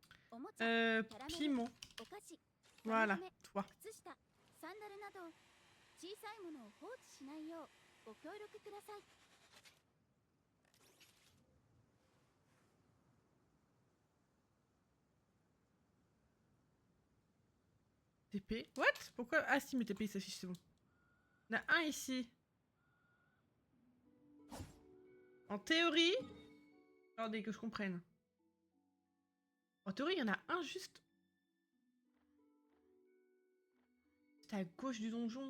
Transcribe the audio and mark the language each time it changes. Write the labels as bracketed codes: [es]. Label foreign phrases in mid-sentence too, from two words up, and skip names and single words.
[fr] Piment. Voilà, toi. [ja] 小さいものを放置しないようご協力ください。 [fr] TP. What? Pourquoi? Ah si, mes TP s'affichent, c'est bon. Il y en a un ici. En théorie... Attendez que je comprenne. En théorie, il y en a un juste... C'est à gauche du donjon.